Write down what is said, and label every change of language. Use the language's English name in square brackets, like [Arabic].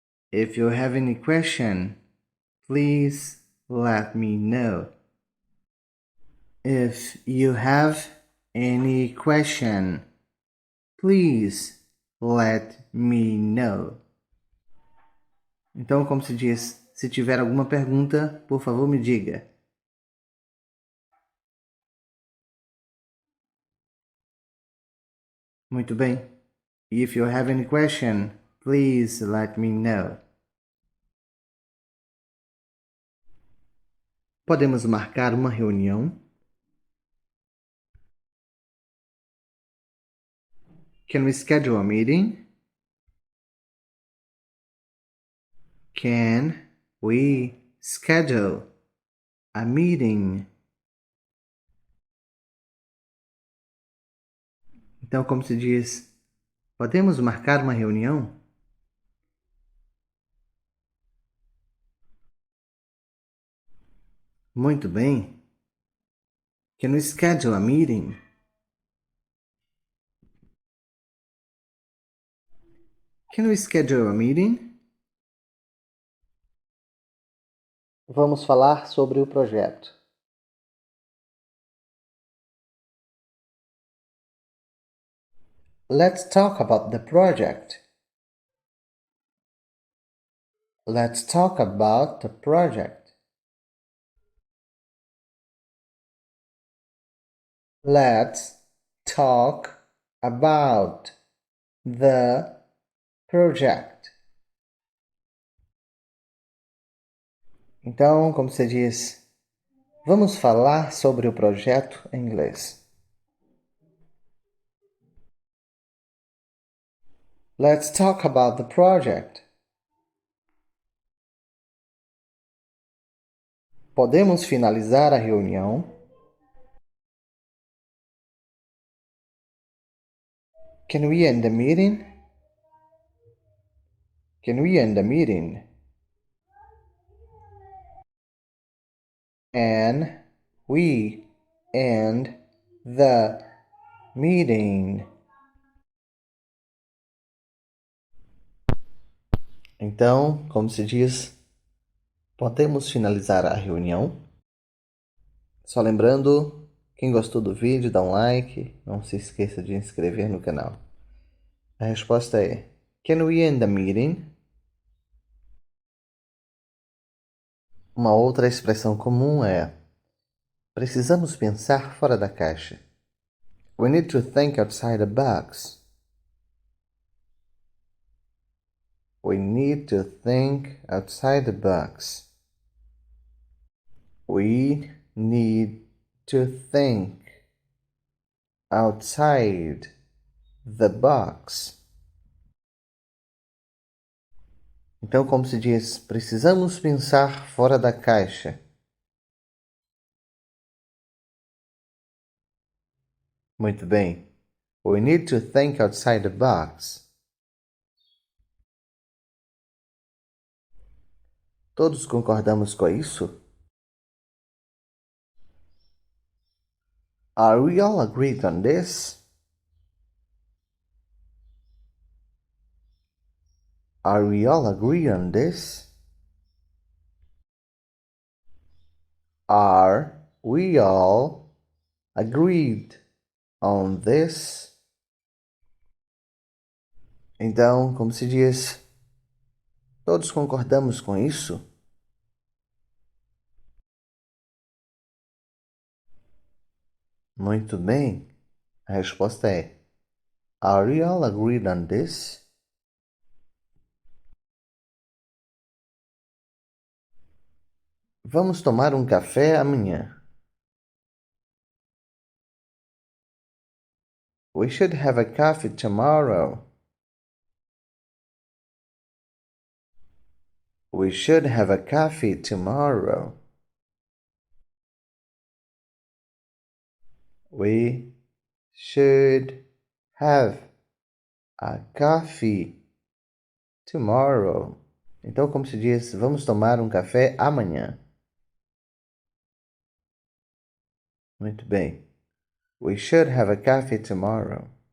[English] If you have any question, please let me know. If you have any question, please let me know. [Portuguese] Então, como se diz, se tiver alguma pergunta, por favor, me diga. Muito bem. [English] If you have any question, please let me know. [Portuguese] Podemos marcar uma reunião? [English] Can we schedule a meeting? Can we schedule a meeting? [Portuguese] Então, como se diz, podemos marcar uma reunião? Muito bem. [English] Can we schedule a meeting? Can we schedule a meeting? [Portuguese] Vamos falar sobre o projeto. [English] Let's talk about the project. Let's talk about the project. Let's talk about the project. [Portuguese] Então, como se diz, vamos falar sobre o projeto em inglês. [English] Let's talk about the project. [Portuguese] Podemos finalizar a reunião? [English] Can we end the meeting? Can we end the meeting? And we end the meeting. [Portuguese] Então, como se diz, podemos finalizar a reunião? Só lembrando, quem gostou do vídeo, dá um like, não se esqueça de inscrever no canal. A resposta é: [English] Can we end the meeting? [Portuguese] Uma outra expressão comum é: precisamos pensar fora da caixa. [English] We need to think outside the box. We need to think outside the box. We need to think outside the box. [Portuguese] Então, como se diz, precisamos pensar fora da caixa. Muito bem. [English] We need to think outside the box. [Portuguese] Todos concordamos com isso? [English] Are we all agreed on this? Are we all agreed on this? Are we all agreed on this? [Portuguese] Então, como se diz, todos concordamos com isso? Muito bem. A resposta é: [English] Are you all agreed on this? [Portuguese] Vamos tomar um café amanhã. [English] We should have a coffee tomorrow. We should have a coffee tomorrow. We should have a coffee tomorrow. [Portuguese] Então, como se diz, vamos tomar um café amanhã. Muito bem. [English] We should have a coffee tomorrow.